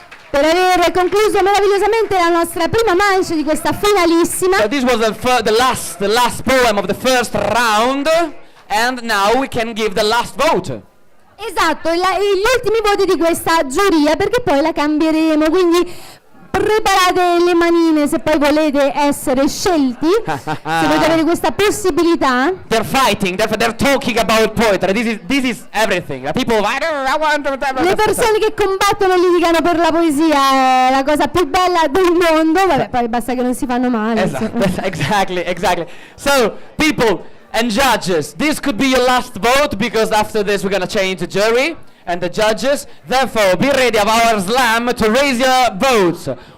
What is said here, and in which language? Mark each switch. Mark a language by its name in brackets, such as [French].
[Italian] Per aver concluso meravigliosamente la nostra prima manche di questa finalissima. [English] So this was the last poem of the first round, and now we can give the last vote. [Italian] Esatto, gli ultimi voti di questa giuria, perché poi la cambieremo, quindi preparate le manine se poi volete essere scelti, se volete avere questa possibilità. [English] They're fighting, they're talking about poetry. This is everything. People, I want [Italian] Le persone che combattono litigano per la poesia, è la cosa più bella del mondo. Vabbè, poi basta che non si fanno male. [English] Exactly. So, people and judges, this could be your last vote, because after this we're gonna change the jury and the judges. Therefore, be ready of our slam to raise your votes.